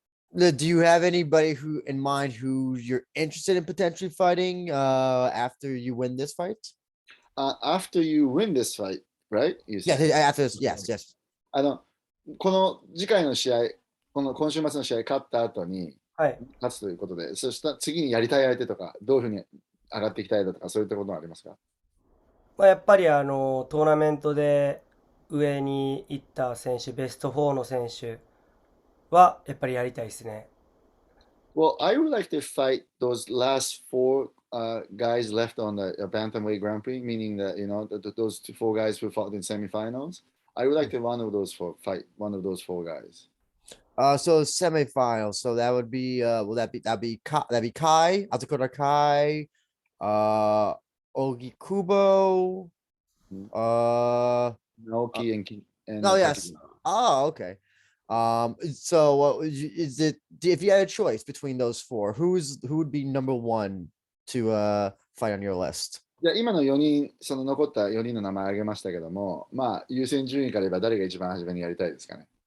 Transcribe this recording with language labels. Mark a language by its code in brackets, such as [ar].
[en] Do you have anybody who in mind who you're interested in potentially fighting after you win this fight? After you win this fight, right? You Yes, said. after this, yes. [ja] あの、この次回の試合、この今週末の試合勝った後にはい。勝つということで、そしたら次にやりたい相手とか、どういうふうに上がっていきたいだとか、そういったことはありますか？やっぱりトーナメントで上に行った選手、ベスト4の選手はやっぱりやりたいですね。 [en] Well, I would like to fight those last 4 guys left on the Bantamweight Grand Prix, meaning that, those 4 guys who fought in semifinals. I would like to fight one of those 4 guys. So semifinals. So that would be that'd be Kai, Azakura Kai, uh Ogi Kubo, Mhm. uh Naoki and oh yes. Takagi. Oh, okay. So what is it if you had a choice between those four, who would be number one to fight on your list? [ja] じゃあ今の4人、その残った4人の名前挙げましたけども、まあ優先順位から言えば誰が一番初めにやりたいですかね。